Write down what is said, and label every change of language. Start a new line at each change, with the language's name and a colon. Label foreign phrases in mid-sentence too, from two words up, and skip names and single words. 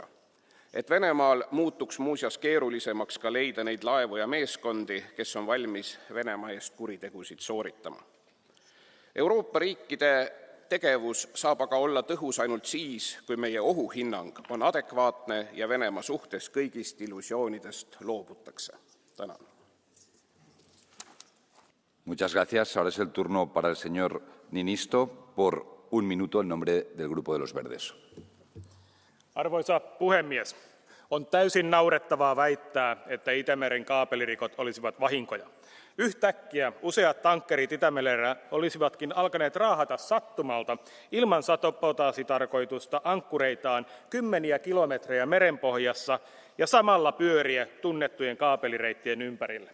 Estonian: Et Venemaal muutuks muuseas keerulisemaks ka leida neid laevu ja meeskondi, kes on valmis Venemaa eest kuritegusid sooritama. Euroopa riikide tegevus saab aga olla tõhus ainult siis, kui meie ohuhinnang on adekvaatne ja Venemaa suhtes kõigist illusioonidest loobutakse. Tänan.
Spanish: Muchas gracias. Ahora es el turno para el señor Niinisto por 1 minuto en nombre del Grupo de los Verdes.
Finnish: Arvoisa puhemies, on täysin naurettavaa väittää, että Itämeren kaapelirikot olisivat vahinkoja. Yhtäkkiä useat tankkerit Itämerellä olisivatkin alkaneet raahata sattumalta ilman sabotaasitarkoitusta ankkureitaan kymmeniä kilometrejä merenpohjassa ja samalla pyöriä tunnettujen kaapelireittien ympärille.